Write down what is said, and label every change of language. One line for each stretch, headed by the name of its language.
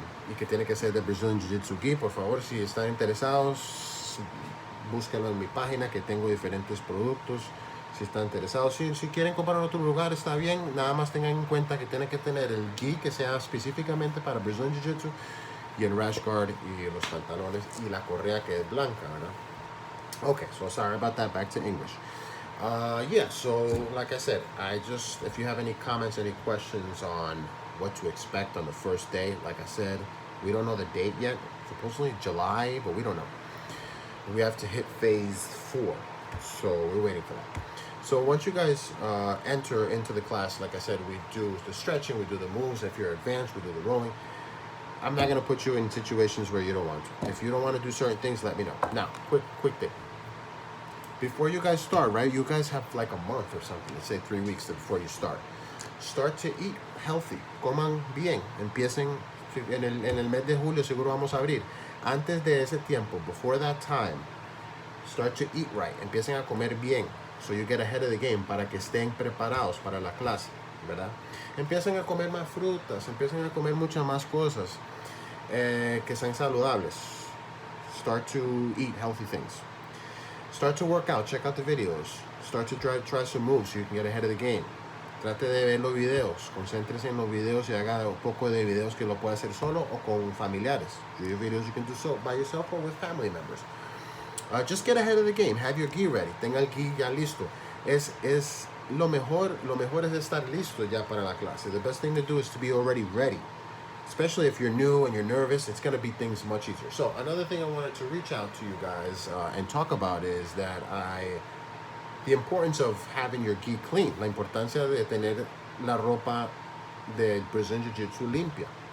Spanish: Y que tiene que ser de Brazilian Jiu Jitsu gi. Por favor, si están interesados, búsquenlo en mi página, que tengo diferentes productos. Si están interesados, si quieren comprar en otro lugar, está bien. Nada más tengan en cuenta que tienen que tener el gi que sea específicamente para Brazilian Jiu Jitsu, y el rash guard y los pantalones y la correa que es blanca, ¿verdad?
English: Okay, so sorry about that. Back to English. Yeah, so like I said, if you have any comments, any questions on what to expect on the first day, like I said, we don't know the date yet. Supposedly July, but we don't know. We have to hit phase 4, so we're waiting for that. So once you guys enter into the class, like I said, we do the stretching, we do the moves. If you're advanced, we do the rolling. I'm not going to put you in situations where you don't want to. If you don't want to do certain things, let me know. Now, quick thing. Before you guys start, right? You guys have like a month or something, let's say 3 weeks before you start. Start to eat healthy.
Spanish: Coman bien. Empiecen en el mes de julio, seguro vamos a abrir. Antes de ese tiempo,
English: before that time, start to eat right.
Spanish: Empiecen a comer bien.
English: So you get ahead of the game,
Spanish: para que estén preparados para la clase, ¿verdad? Empiecen a comer más frutas, empiecen a comer muchas más cosas que sean saludables.
English: Start to eat healthy things. Start to work out, check out the videos. Start to try some moves so you can get ahead of the game.
Spanish: Trate de ver los videos, concéntrese en los videos y haga un poco de videos que lo pueda hacer solo o con familiares.
English: Do your videos you can do so by yourself or with family members. Just get ahead of the game. Have your gi ready.
Spanish: Tenga el gi ya listo. Lo mejor es estar listo ya para la clase.
English: The best thing to do is to be already ready. Especially if you're new and you're nervous, it's going to be things much easier. So another thing I wanted to reach out to you guys and talk about is that the importance of having your gi clean.
Spanish: La importancia de tener la ropa de Brazilian Jiu Jitsu limpia.